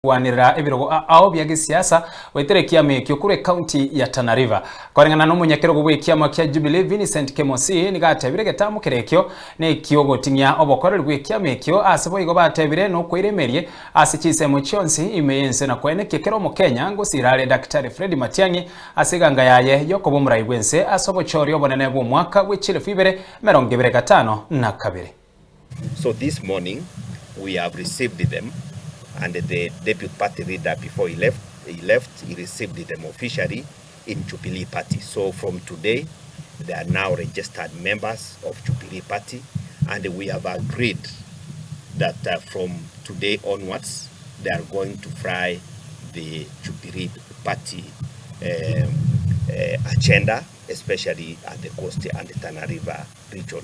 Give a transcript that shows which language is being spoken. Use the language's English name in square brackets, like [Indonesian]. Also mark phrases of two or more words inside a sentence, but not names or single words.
[Gusii] wanira ebirogo ao bya gisiasa wetere kiame kyokure county ya Tana River korengana no munyakero BW'EKIAMA kya Jubilee VINCENT KEMOSI nigatebire getamu kerekyo ne kiogotinya obokoreri BW'EKIAMA kyo asebo igo batebire no kwiremerie asichise mu chionsi imeyense na kwene kekero mu Kenya ngosirale Dr. Fred Matiang'i asiganga yaye yokobo muraigwense asobo chori obonene bwo mwaka w'echire fibere 2022. [English] So this morning we have received them, and the deputy party leader, before he left, he received them officially in Jubilee party. So from today, they are now registered members of Jubilee party, and we have agreed that from today onwards, they are going to fly the Jubilee party agenda, especially at the coast and the Tana River region.